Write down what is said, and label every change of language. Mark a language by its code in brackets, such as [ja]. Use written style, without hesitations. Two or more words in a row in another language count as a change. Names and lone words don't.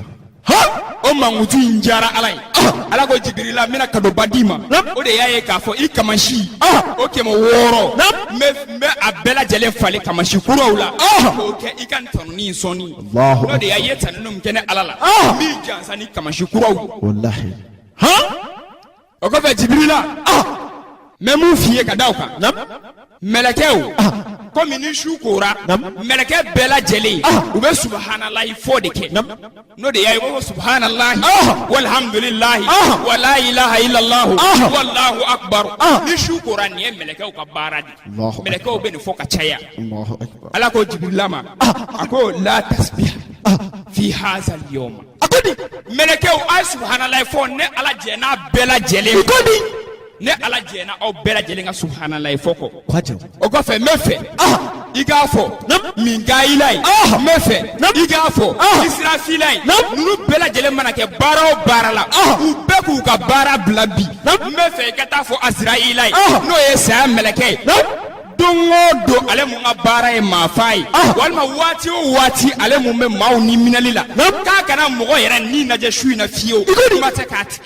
[bm] o mankutu in diyara ala ye ala ko Jibirila n bɛna kadoba d'i ma o de y'a ye k'a fɔ i kamasi o 600 n bɛ a bɛɛ lajɛlen falen kamasi kuraw la k'o kɛ i ka tɔnɔni in sɔnni n'o de y'a ye tɛnɛn min kɛ ne ala la n b'i jansa ni kamasi kuraw Wallahi. o kɔfɛ Jibirila n bɛ mun f'i ye ka da o kan mɛlɛkɛw komi ni su kora mɛlɛkɛ bɛɛ lajɛlen u bɛ subhanalahi fɔ de kɛ n'o de y'a ye ko [ar] سبحان الله والحمد لله ولا إله إلا الله والله أكبر [bm] ni su kora nin ye mɛlɛkɛw ka baara de mɛlɛkɛw bɛ nin fɔ ka caya [ar] الله أكبر. [bm] ala ko Jibirila ma a ko [ar] لا تسبيح في هذا اليوم [bm] a ko di mɛlɛkɛw a ye subhanalahi fɔ ne ala jɛ n'a bɛɛ lajɛlen ko di ne ala jɛna aw bɛɛ lajɛlen ka subhanalahi fɔ kɔ o kɔfɛ n bɛ fɛ i k'a fɔ Mikaila ye n bɛ fɛ i k'a fɔ Israfila ye ninnu bɛɛ lajɛlen mana kɛ baara o baara la u bɛɛ k'u ka baara bila bi n bɛ fɛ i ka taa fɔ Azraila ye n'o ye saya mɛlɛkɛ ye don o don ale mun ka baara ye maafa ye walima waati o waati ale mun bɛ maaw ni minɛli la k'a kana mɔgɔ yɛrɛ ni lajɛ su in na fiyewu i ma se k'a tigɛ